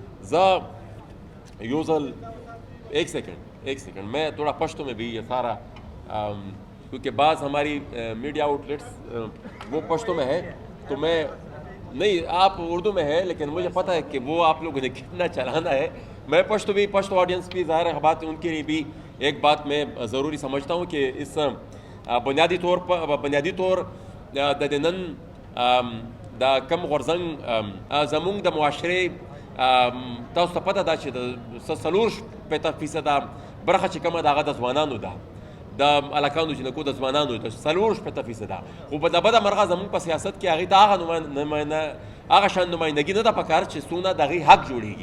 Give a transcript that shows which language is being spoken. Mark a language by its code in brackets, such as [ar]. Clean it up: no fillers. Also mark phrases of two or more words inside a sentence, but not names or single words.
[ur] ایک سیکنڈ میں تھوڑا پشتو میں بھی یہ سارا کیونکہ بعض ہماری [en] media outlets [ur] وہ پشتو میں ہے تو میں نہیں، آپ اردو میں ہے لیکن مجھے پتہ ہے کہ وہ آپ لوگوں نے کتنا چلانا ہے۔ میں پشتو آڈینس بھی ظاہر ہے بات ان کے لیے بھی ایک بات میں ضروری سمجھتا ہوں کہ اس بنیادی طور [ps] دنن دا کم غرزنگ زمونږ د معاشرې تاسو ته پته ده چې د 40% برخه چې کومه د هغه د ځوانانو ده، د هلکانو جنکو د ځوانانو د 40% خو په د بده مرغه زمونږ په سیاست کې هغې ته هغه شان نمایندګي نه ده پکار چې څونه د هغې حق جوړېږي.